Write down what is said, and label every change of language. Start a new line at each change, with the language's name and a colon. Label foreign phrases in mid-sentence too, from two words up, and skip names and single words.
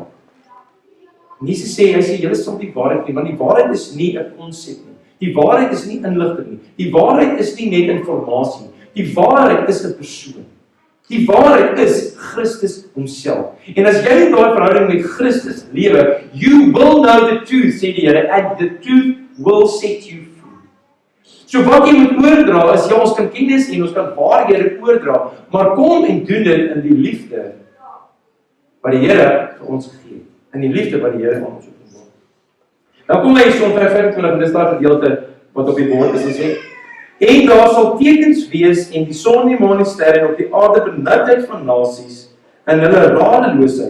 Afrikaans: En Jesus sê, hy sê, julle sal die waarheid nie, want die waarheid is nie 'n konsep nie. Die waarheid is nie inligting nie. Die waarheid is nie net informasie nie. Die waarheid is 'n persoon. Die waarheid is Christus homself. En as jy in daai verhouding met Christus lewe,
English: you will know the truth,
Afrikaans: sê die Here,
English: and the truth will set you free.
Afrikaans: So wat jy moet oordra is, ja, ons kan kennis en ons kan waarhede oordra, maar kom en doen dit in die liefde wat die Here vir ons gegee het. In die liefde wat die Here aan ons openbaar. Nou kom hy so in vers 25, en dis daar gedeelte wat op die bord is, en sê, en daar sal tekens wees en die son, die maan en sterre en op die aarde benoudheid van nasies in hulle radeloosheid.